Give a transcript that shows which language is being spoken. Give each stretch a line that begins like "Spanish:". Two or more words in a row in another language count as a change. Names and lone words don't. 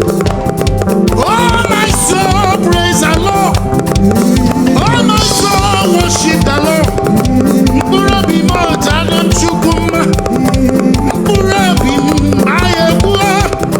English: Oh, my soul, praise the Lord. Oh, my soul, worship the Lord.
Igbo: Mkpụrụ obi m, o tolu m Chukwu mma. Mkpụrụ obi m, ma ya egbuo.